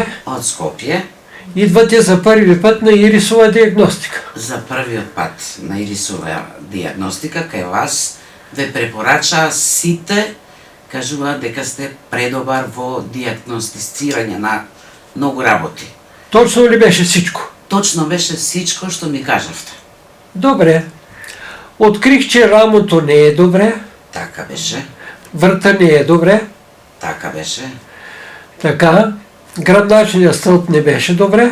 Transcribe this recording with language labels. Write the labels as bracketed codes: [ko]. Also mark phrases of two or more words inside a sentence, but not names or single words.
[mk] Од Скопје. [bg] Идвате за први пат на ирисова диагностика. [mk] За првиот пат на ирисова диагностика кај вас ве препорачаа сите, кажуваат дека сте предобар во диагностицирање на многу работи. [bg] Точно ли беше всичко? [mk] Точно беше всичко што ми кажавте. [bg] Добре. Открих, че рамото не е добре. [mk] Така беше. [bg] Врата не е добре. [mk] Така беше. Така. [bg] Гръбначният стълб не беше добре.